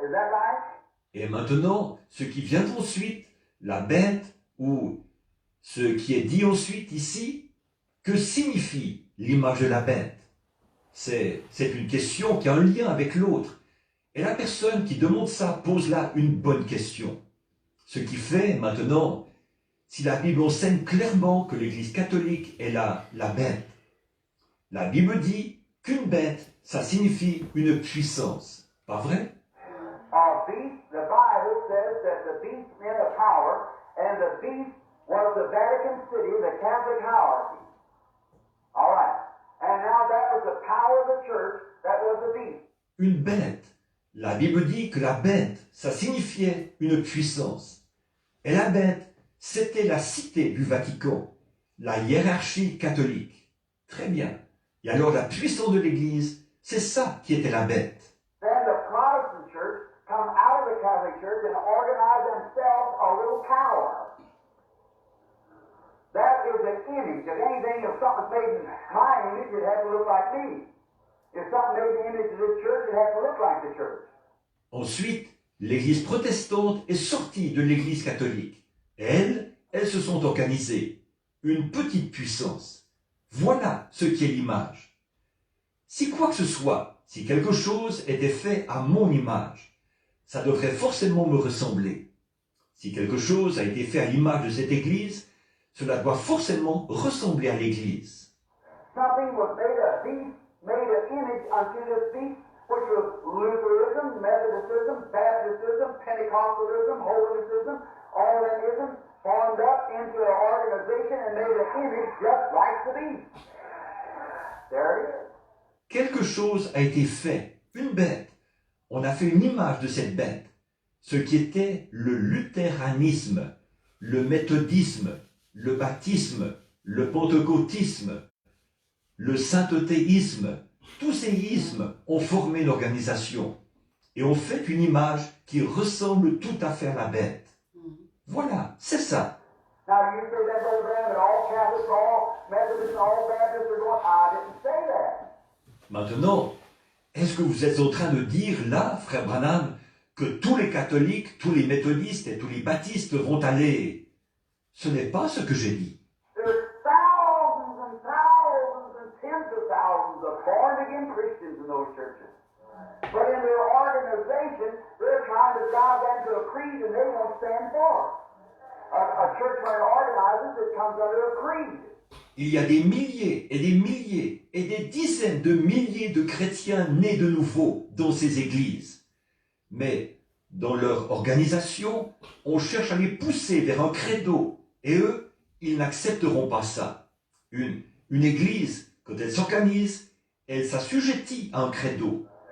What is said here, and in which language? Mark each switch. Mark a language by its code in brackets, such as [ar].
[en] Is that right? [fr] Et maintenant, ce qui vient ensuite, la bête, ou ce qui est dit ensuite ici, que signifie l'image de la bête? C'est une question qui a un lien avec l'autre. Et la personne qui demande ça pose là une bonne question. Ce qui fait maintenant, si la Bible enseigne clairement que l'Église catholique est la bête, la Bible dit qu'une bête, ça signifie une puissance. Pas vrai? [en] Beast, the Bible says that the beast meant a power, and the beast was the Vatican City, the Catholic hierarchy. All right. And now that was the power of the church, that was the beast. [fr] Une bête. La Bible dit que la bête, ça signifiait une puissance. Et la bête, c'était la cité du Vatican, la hiérarchie catholique. Très bien. Et alors la puissance de l'Église, c'est ça qui était la bête. [en] Then the Protestant church come out of the Catholic church and organize themselves a little power. That is an image. If anything, if something's made in my image, it has to look like me. If something made in the image of this church, it has to look like the church. [fr] Ensuite, l'Église protestante est sortie de l'Église catholique. Et elles se sont organisées. Une petite puissance. Voilà ce qui est l'image. Si quoi que ce soit, si quelque chose était fait à mon image, ça devrait forcément me ressembler. Si quelque chose a été fait à l'image de cette Église, cela doit forcément ressembler à l'Église. [en] Something was made an image unto this beast, which was Lutheranism, Methodicism, Baptism, Pentecostalism, Holinessism, all of them isms formed up into an organization and made an image just like the beast. There it is. [fr] Quelque chose a été fait, une bête. On a fait une image de cette bête, ce qui était le luthéranisme, le méthodisme, le baptisme, le pentecôtisme, le saintetéisme. Tous ces ismes ont formé une organisation et ont fait une image qui ressemble tout à fait à la bête. Voilà, c'est ça. [en] Now you say that, Brother Branham, that all Catholics, all Methodists, all Baptists are going, I didn't say that. [fr] Maintenant, est-ce que vous êtes en train de dire là, frère Branham, que tous les catholiques, tous les méthodistes et tous les baptistes vont aller? Ce n'est pas ce que j'ai dit. [en] There's thousands and thousands and tens of thousands of born-again Christians in those churches. But in their organization, they're trying to drive that to a creed and they won't stand for it. A church when it organizes, it comes under a creed. [fr] Il y a des milliers et des milliers et des dizaines de milliers de chrétiens nés de nouveau dans ces églises. Mais dans leur organisation, on cherche à les pousser vers un credo. Et eux, ils n'accepteront pas ça. Une église, quand elle s'organise, elle s'assujettit à un credo.